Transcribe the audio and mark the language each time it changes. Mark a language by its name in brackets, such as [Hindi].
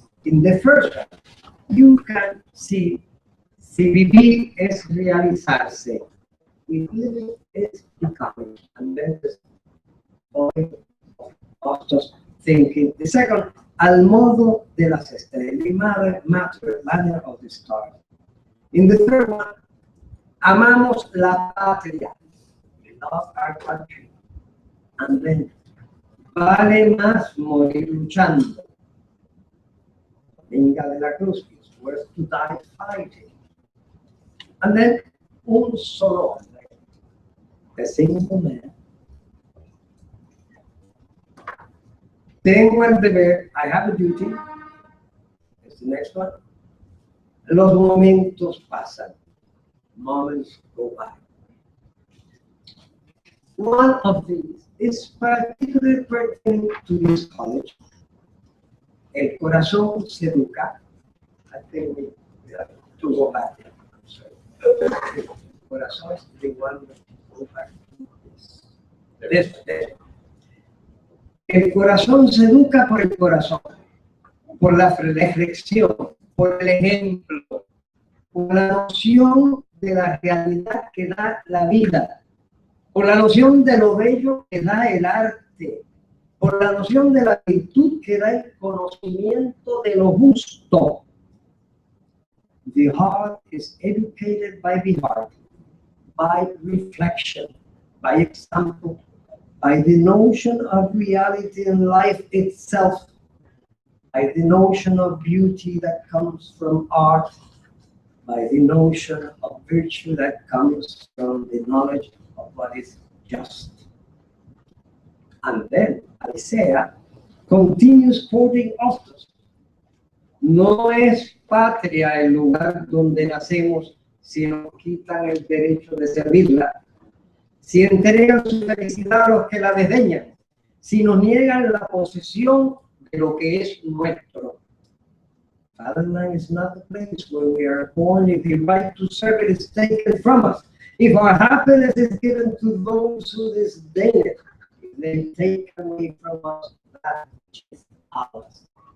[English] In the first one, you can see [Spanish] si vivir es realizarse, [English] if living is becoming, and then the point of Hostos thinking. The second, [Spanish] al modo de las estrellas, [English] matter, manner of the stars. In the third one, [Spanish] amamos la patria, [English] we love our country. And then, [Spanish] vale más morir luchando. Venga de la cruz, [English] it's worth to die fighting. And then, [Spanish] un solo hombre, [English] a single man. [Spanish] Tengo el deber, [English] I have a duty. It's the next one. [Spanish] Los momentos pasan. [English] Moments go by. One of these is particularly pertinent to this college. [Spanish] El corazón se educa. [English] I think we have to go back. El corazón is the one that go back. This. [Spanish] El corazón se educa por el corazón, por la reflexión, por el ejemplo, por la noción de la realidad que da la vida, por la noción de lo bello que da el arte, por la noción de la virtud que da el conocimiento de lo justo. [English] The heart is educated by the heart, by reflection, by example, by the notion of reality and life itself, by the notion of beauty that comes from art, by the notion of virtue that comes from the knowledge of what is just. And then Alicea continues quoting Hostos. [Spanish] No es patria el lugar donde nacemos si nos quitan el derecho de servirla, si entregan su felicidad a los que la desdeñan, si nos niegan la posesión de lo que es nuestro. [English] Fatherland is not the place where we are born if the right to serve it is taken from us, if our happiness is given to those who disdain it, if they take away from us that which is ours.